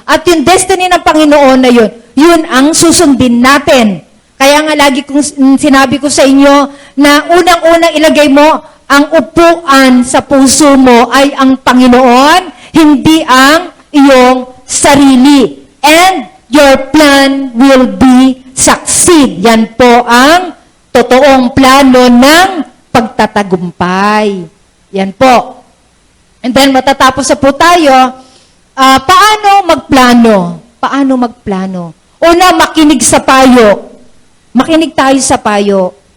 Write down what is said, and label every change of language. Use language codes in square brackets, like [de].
[tl] At yung destiny ng Panginoon na yun, yun ang susundin natin. Kaya nga lagi kong sinabi ko sa inyo na unang-unang ilagay mo ang upuan sa puso mo ay ang Panginoon, hindi ang iyong sarili. [en] And your plan will be succeed. [tl] Yan po ang totoong plano ng pagtatagumpay. Yan po. And then matatapos na po tayo, paano magplano? Paano magplano? Una, makinig sa payo. Makinig tayo sa payo.